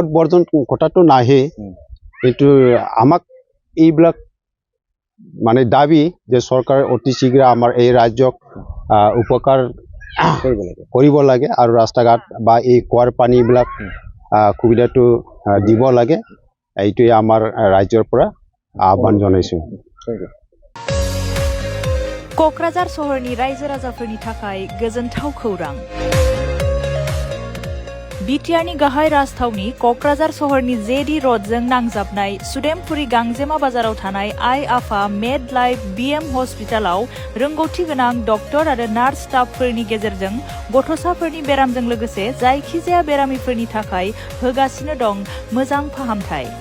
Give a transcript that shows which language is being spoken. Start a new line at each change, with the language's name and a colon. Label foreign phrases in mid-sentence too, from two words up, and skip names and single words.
Assamese: ভোট বৰ্জন কথাটো নাহে কিন্তু আমাক এইবিলাক মানে দাবী যে চৰকাৰ অতি শীঘ্ৰে আমাৰ এই ৰাজ্যক উপকাৰ কৰিব লাগে আৰু ৰাস্তা ঘাট বা এই কুঁৱাৰ পানীবিলাক সুবিধাটো দিব লাগে এইটোৱে আমাৰ ৰাজ্যৰ পৰা আহ্বান জনাইছোঁ।
Bodo: क'क्राझार सहरनि रायजो राजाफोरनि थाखाय गोजोनथाव खौरां। बिटिआरनि गाहाय राजथावनि क'क्राझार सहरनि जेडि र'डजों नांजाबनाय सुदेमपुरी गांजेमा बाजाराव थानाय आइ आफा मेड लाइफ बिएम हस्पिटालाव रोंगौथि गोनां डक्टर आरो नार्स स्टाफफोरनि गेजेरजों गथ'साफोरनि बेरामजों लोगोसे जायखिजाया बेरामिफोरनि थाखाय होगासिनो दं मोजां फाहामथाय।